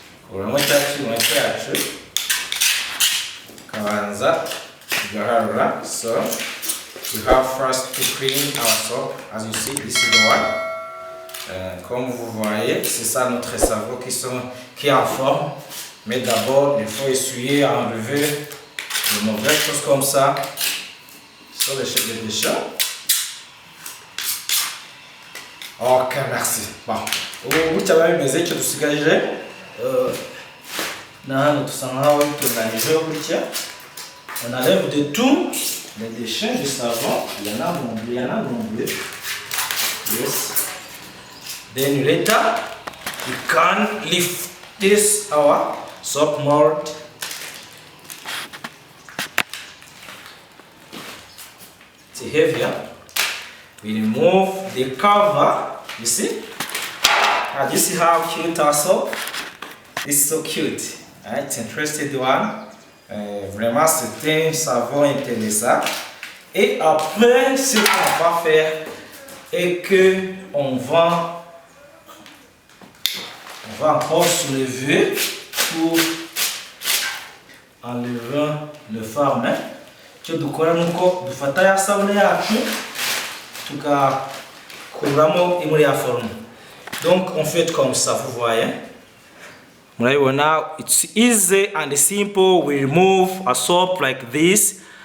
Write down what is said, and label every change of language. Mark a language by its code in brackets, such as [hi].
[rw] Kuramo cya cyuma cyacu tukabanza tugaharura. [en] So we have first to clean our soap. As you see, this is the one. [fr] Comme vous voyez, c'est ça notre cerveau qui est en forme. Mais d'abord, il faut essuyer, enlever de mauvaises choses comme ça sur les déchets. Ok, merci. Bon, [rw] ubu cyaba bimeze icyo dusigaje na hano tusa nkaho bitunganije gutya. [fr] On enlève de tout les déchets du savon. Il y en a nombreux. [en] Yes. Then later we can lift this our soap mold. It's heavier. We remove the cover. You see? And you see how cute our soap? It's so cute. It's interesting one. [fr] Vraiment c'est un savon intéressant. Et après ce qu'on va faire est que on va encore soulever pour enlever le farme. [rw] Icyo dukora nuko dufata ya sabune yacu tugakuramo imuri ya forme. [fr] Donc on fait comme ça, vous voyez. [en] Now it's easy and simple. We remove a soap like this.